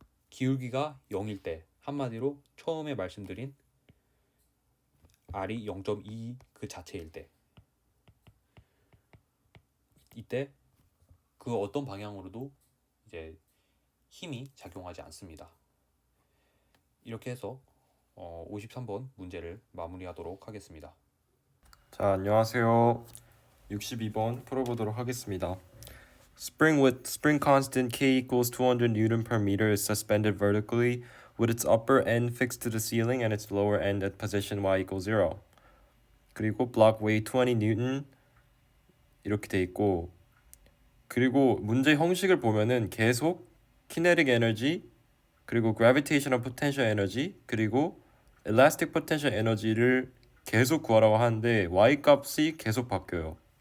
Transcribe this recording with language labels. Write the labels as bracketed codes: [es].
[ko] 기울기가 0일 때, 한마디로 처음에 말씀드린 R이 0.2 그 자체일 때, 이때 그 어떤 방향으로도 이제 힘이 작용하지 않습니다. 이렇게 해서 53번 문제를 마무리하도록 하겠습니다. 자, 안녕하세요. 62번 풀어보도록 하겠습니다. [en] Spring with spring constant K equals 200 Newton per meter is suspended vertically with its upper end fixed to the ceiling and its lower end at position y equals 0. [ko] 그리고 block weight 20 Newton 이렇게 돼 있고, 그리고 문제 형식을 보면은 계속 kinetic energy, 그리고 gravitational potential energy, 그리고 elastic potential energy를 계속 구하라고 하는데 y 값이 계속 바뀌어요.